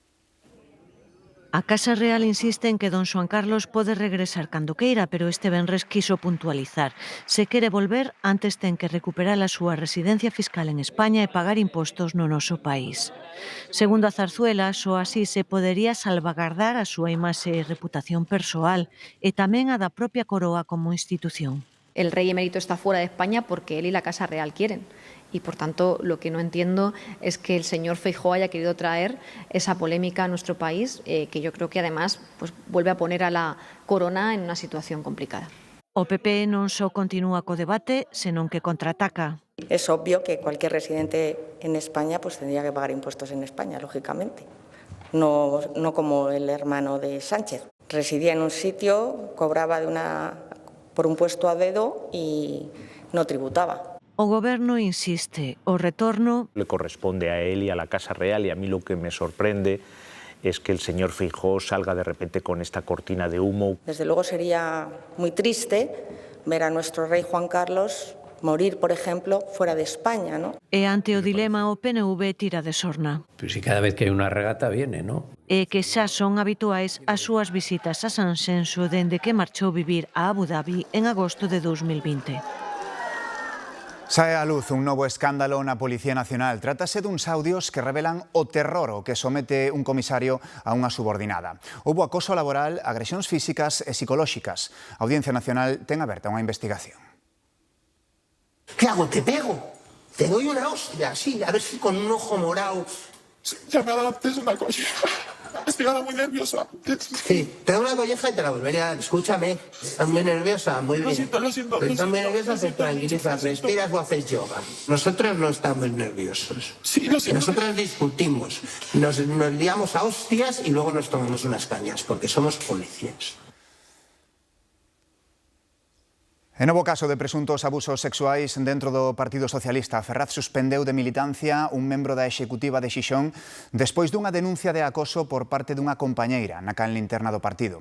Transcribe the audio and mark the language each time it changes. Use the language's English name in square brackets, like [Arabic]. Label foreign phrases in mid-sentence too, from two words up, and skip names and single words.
[Galician] A Casa Real insiste en que don Xoán Carlos pode regresar cando queira, pero este venres [Spanish] quiso puntualizar. [Galician] Se quere volver, antes ten que recuperar a súa residencia fiscal en España e pagar impostos no noso país. Segundo a Zarzuela, só así se podería salvagardar a súa imaxe e reputación persoal e tamén a da propia coroa como institución. [Spanish] El rey emérito está fuera de España porque él y la Casa Real quieren. Y, por tanto, lo que no entiendo es que el señor Feijóo haya querido traer esa polémica a nuestro país, que yo creo que, además, pues, vuelve a poner a la corona en una situación complicada. [Galician] O PP non só continúa co debate, senón que contraataca. [Spanish] Es obvio que cualquier residente en España pues, tendría que pagar impuestos en España, lógicamente. No como el hermano de Sánchez. Residía en un sitio, cobraba por un puesto a dedo y no tributaba. [Galician] O Goberno insiste, o retorno... [Spanish] Le corresponde a él y a la Casa Real, y a mí lo que me sorprende es que el señor Feijóo salga de repente con esta cortina de humo. Desde luego sería muy triste ver a nuestro rey Juan Carlos morir, por ejemplo, fuera de España, ¿no? [Galician] E ante o dilema o PNV tira de sorna. [Spanish] Pero si cada vez que [Galician] hai unha regata viene, ¿no? E que xa son habituais as súas visitas a Sanxenxo dende que marchou vivir a Abu Dhabi en agosto de 2020. Sae á luz un novo escándalo na Policía Nacional. Trátase duns audios que revelan o terror ao que somete un comisario a unha subordinada. Houbo acoso laboral, agresións físicas e psicolóxicas. A Audiencia Nacional ten aberta unha investigación. [Spanish] ¿Qué hago? ¿Te pego? Te doy una hostia, sí, a ver si con un ojo morado... Ya me ha dado antes una colleja. Estoy ahora muy nerviosa. Sí, te doy una colleja y te la volveré a dar. Escúchame, estás muy nerviosa, muy bien. Lo siento. Estás muy nerviosa, te tranquilizas, respiras o haces yoga. Nosotros no estamos nerviosos. Sí, lo siento. Nosotros discutimos, nos liamos a hostias y luego nos tomamos unas cañas, porque somos policías. [Galician] En novo caso de presuntos abusos sexuais dentro do Partido Socialista, Ferraz suspendeu de militancia un membro da executiva de Xixón despois dunha denuncia de acoso por parte dunha compañeira na canle interna do partido.